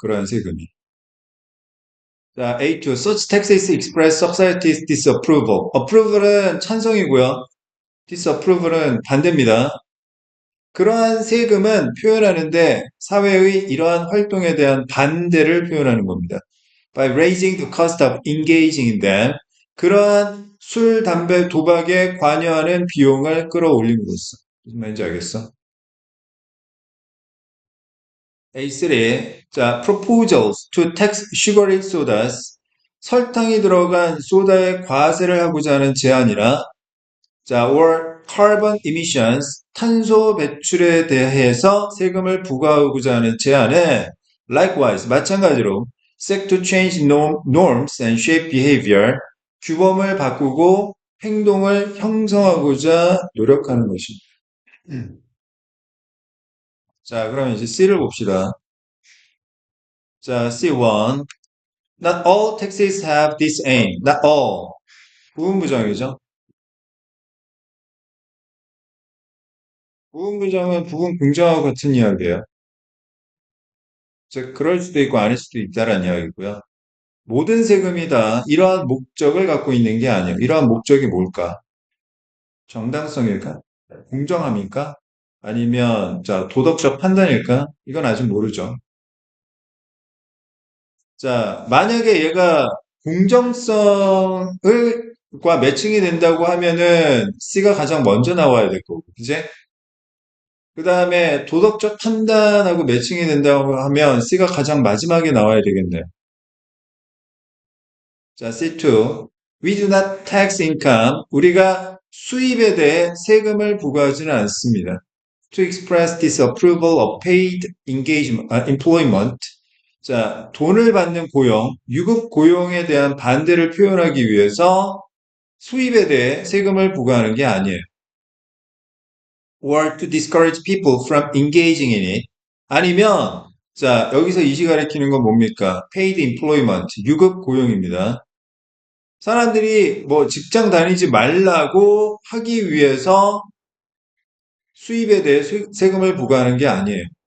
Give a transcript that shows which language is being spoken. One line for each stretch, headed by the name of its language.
Korean: 그러한 세금이.
English: 자, A2. Such taxes express society's disapproval.
Korean: approval은 찬성이고요. disapproval은 반대입니다. 그러한 세금은 표현하는데 사회의 이러한 활동에 대한 반대를 표현하는 겁니다.
English: By raising the cost of engaging in them.
Korean: 그러한 술, 담배, 도박에 관여하는 비용을 끌어올림으로써. 무슨 말인지 알겠어?
English: A3. 자, proposals to tax sugary sodas.
Korean: 설탕이 들어간 소다에 과세를 하고자 하는 제안이나 자,
English: or carbon emissions,
Korean: 탄소 배출에 대해서 세금을 부과하고자 하는 제안은
English: likewise,
Korean: 마찬가지로
English: seek to change norms and shape behavior,
Korean: 규범을 바꾸고 행동을 형성하고자 노력하는 것입니다. 자, 그럼 이제 C를 봅시다. 자, C1.
English: Not all taxes have this aim. Not all.
Korean: 부분부정이죠. 부분부정은 부분 긍정하고 같은 이야기예요. 즉, 그럴 수도 있고 아닐 수도 있다라는 이야기고요. 모든 세금이 다 이러한 목적을 갖고 있는 게 아니에요. 이러한 목적이 뭘까? 정당성일까? 공정함일까? 아니면 자 도덕적 판단일까? 이건 아직 모르죠. 자, 만약에 얘가 공정성을 과 매칭이 된다고 하면은 C가 가장 먼저 나와야 될 거고, 그제? 그 다음에 도덕적 판단하고 매칭이 된다고 하면 C가 가장 마지막에 나와야 되겠네요. 자, C2.
English: We do not tax income.
Korean: 우리가 수입에 대해 세금을 부과하지는 않습니다.
English: to express disapproval of paid engagement, employment.
Korean: 자, 돈을 받는 고용, 유급 고용에 대한 반대를 표현하기 위해서 수입에 대해 세금을 부과하는 게 아니에요.
English: or to discourage people from engaging in it.
Korean: 아니면, 자, 여기서 이시 가리키는 건 뭡니까?
English: paid employment,
Korean: 유급 고용입니다. 사람들이 뭐 직장 다니지 말라고 하기 위해서 수입에 대해 세금을 부과하는 게 아니에요.